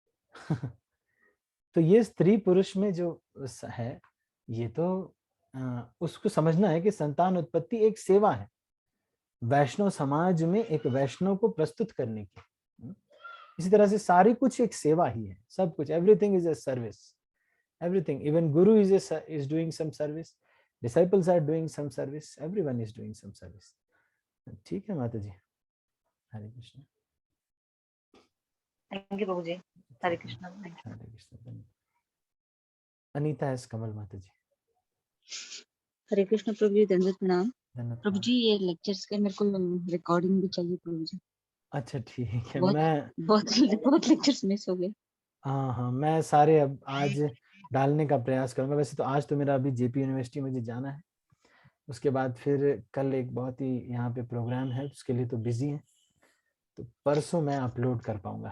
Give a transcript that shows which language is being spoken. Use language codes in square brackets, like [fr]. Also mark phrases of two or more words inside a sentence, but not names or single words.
[hi] तो ये स्त्री पुरुष में जो है, ये तो उसको समझना है कि संतान उत्पत्ति एक सेवा है, वैष्णव समाज में एक वैष्णव को प्रस्तुत करने की। इसी तरह से सारी कुछ एक सेवा ही है, सब कुछ, [en] everything is a service, everything, even गुरु is doing some service, disciples are doing some service, everyone is doing some service। [hi] ठीक है माता जी, हरे कृष्ण। [en] thank you [hi] प्रभु जी, हरे कृष्ण। हरे कृष्ण। अनीता एस कमल माता जी। हरे कृष्ण प्रभु जी, दंडवत प्रणाम। धन्यवाद। प्रभु जी ये लेक्चर्स के मेरे को रिकॉर्डिंग भी चाहिए प्रभु जी। अच्छा ठीक है, बहुत मैं बहुत लेक्चर्स मिस हो गए। हाँ, मैं सारे अब आज डालने का प्रयास करूंगा। वैसे तो आज तो मेरा अभी जेपी यूनिवर्सिटी मुझे जाना है, उसके बाद फिर कल एक बहुत ही यहाँ पे प्रोग्राम है, उसके लिए तो बिजी है, तो परसों मैं अपलोड कर पाऊंगा।